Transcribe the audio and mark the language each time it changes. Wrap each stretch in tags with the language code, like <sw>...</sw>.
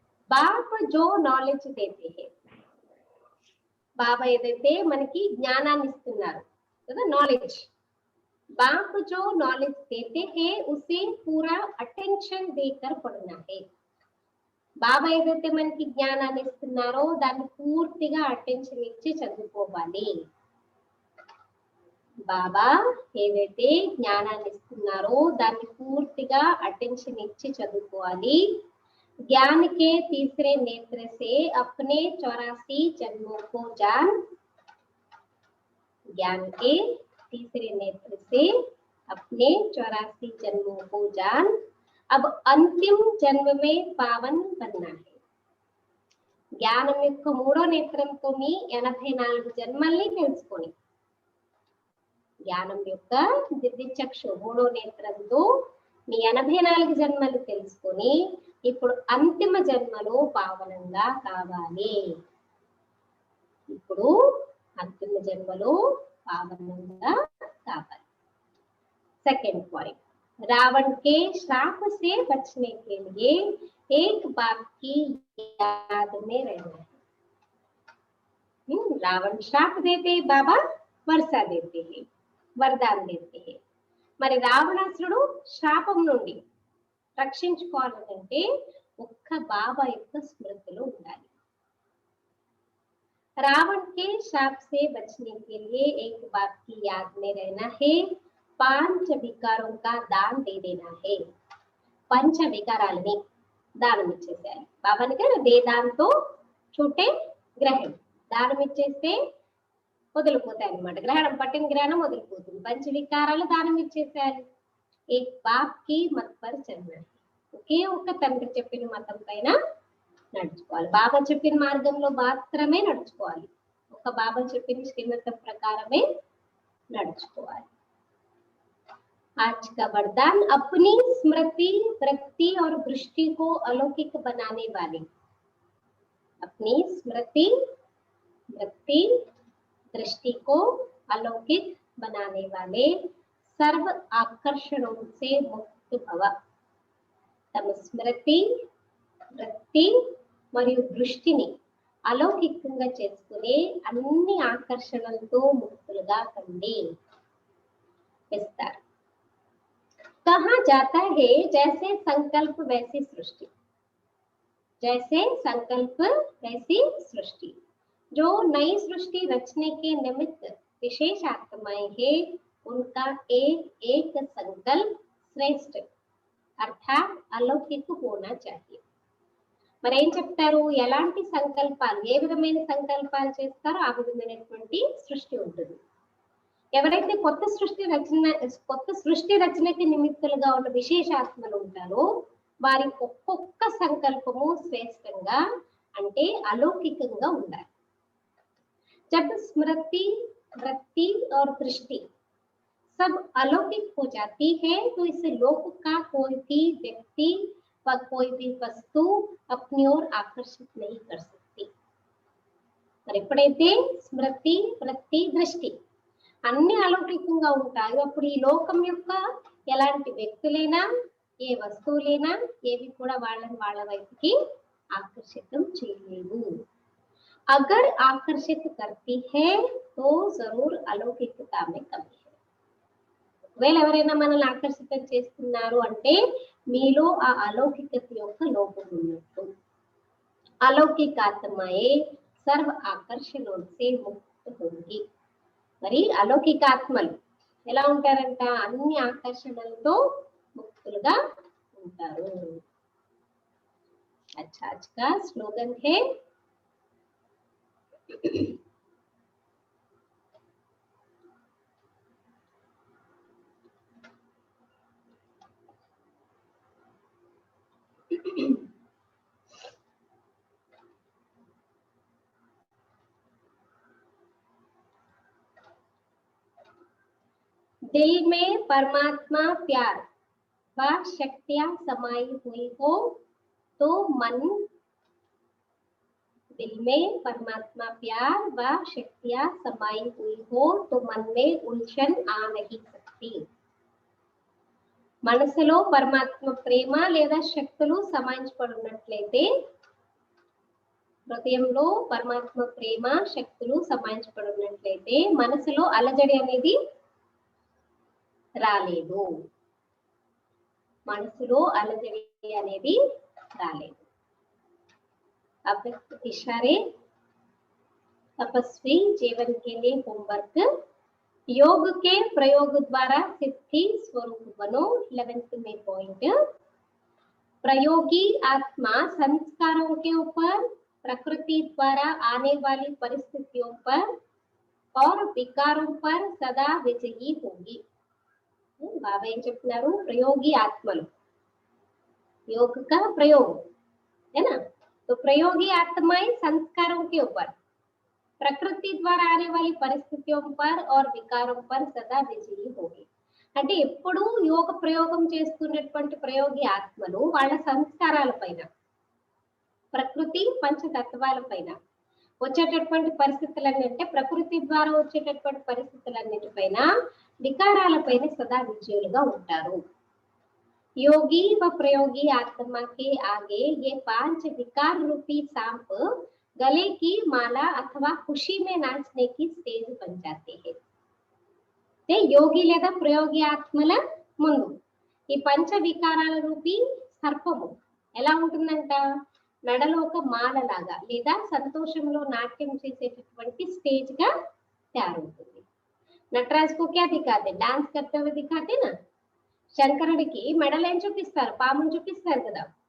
<hi>బాబా जो నాలెడ్జ్ देते हैं,</hi> <te>బాబా ఏదైతే మనకి జ్ఞానాన్ని ఇస్తున్నారు కదా, నాలెడ్జ్.</te> <hi>బాబా जो नॉलेज देते हैं उसे पूरा अटेंशन देकर पढ़ना है.</hi> <te>బాబా ఏదైతే మనకి జ్ఞానాన్ని ఇస్తున్నారో దాన్ని పూర్తిగా అటెన్షన్ ఇచ్చి చదువుకోవాలి. బాబా ఏదైతే జ్ఞానాన్ని ఇస్తున్నారో దాన్ని పూర్తిగా అటెన్షన్ ఇచ్చి చదువుకోవాలి.</te> <hi>ज्ञान के तीसरे नेत्र से अपने 84 जन्मों को जान, ज्ञान के तीसरे नेत्र से अपने 84 जन्मों को जान, अब अंतिम जन्म में पावन बनना है.</hi> <te>జ్ఞానం యొక్క మూడో నేత్రంతో మీ 84 జన్మల్ని తెలుసుకొని, జ్ఞానం యొక్క దివ్యచక్షు మూడో నేత్రంతో మీ 84 జన్మలు తెలుసుకొని ఇప్పుడు అంతిమ జన్మలో పావనంగా కావాలి. ఇప్పుడు अंतिम जन्मलो पावनंगा काవాలి.</te> <hi>सेकंड पॉइंट, रावण के श्राप से बचने के लिए एक बात की याद में रहना है. रावण श्राप देते, बाबा वर्षा देते हैं, वरदान देते हैं.</hi> <te>మరి రావణాసురుడు శాపం నుండి రక్షించుకోవాలంటే ఒక్క బాబా యొక్క స్మృతిలో ఉండాలి.</te> <hi>रावण के श्राप से बचने के लिए एक बात की याद में रहना है, 5 विकारों का दान दे देना है.</hi> <te>पंच विकाराలని దానం ఇచ్చేసేయాలి. బాబాని గారు దే దాంతో చూటే గ్రహణం దానం ఇచ్చేస్తే వదిలిపోతాయి అన్నమాట. గ్రహణం పట్టిన గ్రహణం వదిలిపోతుంది. పంచ వికారాలు దానం ఇచ్చేసేయాలి.</te> <hi>ఏక్ బాప్ కి మత్ పర్ చలనా,</hi> <te>ఒకే ఒక్క తండ్రి చెప్పిన మతం పైన నడుచుకోవాలి. బాబా చెప్పిన మార్గంలో మాత్రమే నడుచుకోవాలి. ఒక బాబా చెప్పిన శ్రీమతం ప్రకారమే నడుచుకోవాలి.</te> <hi>आज का वरदान, अपनी स्मृति, वृत्ति और दृष्टि को अलौकिक बनाने वाले, अपनी स्मृति, वृत्ति, दृष्टि को अलौकिक बनाने वाले सर्व आकर्षणों से मुक्त भव.</hi> <te>तम स्मृति, వృత్తి మరియు దృష్టిని అలౌకికంగా చేసుకుని అన్ని ఆకర్షణలతో ముక్తులుగా కండి. విస్తారు.</te> <hi>कहा जाता है जैसे संकल्प वैसी सृष्टि, जैसे संकल्प वैसी सृष्टि. जो नई सृष्टि रचने के निमित्त विशेष आत्माएं हैं, उनका एक एक संकल्प श्रेष्ठ अर्थात अलौकिक होना चाहिए.</hi> <te>మరి ఏం చెప్తారు, ఎలాంటి సంకల్పాలు, ఏ విధమైన సంకల్పాలు చేస్తారో ఆ విధమైనటువంటి సృష్టి ఉంటుంది. ఎవరైతే కొత్త సృష్టి రచనకి నిమిత్తులుగా ఉన్న విశేషాత్మలు ఉంటారో వారి ఒక్కొక్క సంకల్పము శ్రేష్టంగా అంటే అలౌకికంగా ఉండాలి.</te> <hi>जब स्मृति, वृत्ति और दृष्टि सब अलौकिक हो जाती है तो इस लोक का कोई भी व्यक्ति व कोई भी वस्तु अपनी ओर आकर्षित नहीं कर सकती.</hi> <te>మరి ఎప్పుడైతే స్మృతి, వృత్తి, దృష్టి అన్ని అలౌకికంగా ఉంటాయో అప్పుడు ఈ లోకం యొక్క ఎలాంటి వ్యక్తులైనా ఏ వస్తువులైనా ఏవి కూడా వాళ్ళని వాళ్ళ వైపుకి ఆకర్షితం చేయలేవు.</te> <hi>अगर आकर्षित करती है तो जरूर अलौकिकता में कमी है.</hi> <te>ఒకవేళ ఎవరైనా మనల్ని ఆకర్షితం చేస్తున్నారు అంటే మీలో ఆ అలౌకికత యొక్క లోపం ఉన్నట్టు.</te> <hi>अलौकिक आत्माएं सर्व आकर्षणों से मुक्त होंगी.</hi> <te>మరి అలౌకిక ఆత్మలు ఎలా ఉంటారంట, అన్ని ఆకర్షణలతో ముక్తులుగా ఉంటారు.</te> <hi>अच्छा, आज का स्लोगन है, दिल में परमात्मा प्यार व शक्तियां समाई हुई हो तो मन, दिल में परमात्मा प्यार व शक्तियां समाई हुई हो तो मन में उलझन आ नहीं सकती.</hi> <te>మనసులో పరమాత్మ ప్రేమ లేదా శక్తులు సమాయించబడినట్లయితే, హృదయంలో పరమాత్మ ప్రేమ శక్తులు సమాయించబడినట్లయితే మనసులో అలజడి అనేది రాలేదు. మనసులో అలజడి అనేది రాలేదు.</te> <hi>अव्यक्त इशारे तपस्वी जीवन के लिए होमवर्क योग के प्रयोग द्वारा सिद्धि स्वरूप बनो। 11th में पॉइंट, प्रयोगी आत्मा संस्कारों के ऊपर, प्रकृति द्वारा आने वाली परिस्थितियों पर और विकारों पर सदा विजयी होगी।</hi> <te>బాబా ఏం చెప్తున్నారు, ప్రయోగి ఆత్మలు,</te> <hi>योग का प्रयोग है ना, तो प्रयोगी आत्माएं संस्कारों के ऊपर, प्रकृति द्वारा आने वाली परिस्थितियों पर और विकारों पर सदा विजयी होगी।</hi> <te>అంటే ఎప్పుడు యోగ ప్రయోగం చేస్తున్నటువంటి ప్రయోగి ఆత్మలు వాళ్ళ సంస్కారాల పైన, ప్రకృతి పంచతత్వాల పైన వచ్చేటటువంటి పరిస్థితులన్నీ, అంటే ప్రకృతి ద్వారా వచ్చేటటువంటి పరిస్థితులన్నిటిపైన, వికారాలపైన సదా విజయులుగా ఉంటారు।</te> <hi>योगी व प्रयोगी आत्मा के आगे ये 5 विकार रूपी सांप गले की माला अथवा खुशी में नाचने की स्टेज बन जाते हैं।</hi> <te>యోగి లేదా ప్రయోగి ఆత్మల ముందు ఈ పంచ వికారాల రూపీ సర్పము ఎలా ఉంటుందంట, మెడలో ఒక మాల లాగా లేదా సంతోషంలో నాట్యం చేసేటటువంటి స్టేజ్ గా తయారవుతుంది।</te> <hi>నటరాజ్ కు క్యా దిఖాతే, డాన్స్ करते हुए दिखाते ना,</hi> <te>శంకరుడికి మెడలు ఏం చూపిస్తారు, పామును చూపిస్తారు కదా।</te>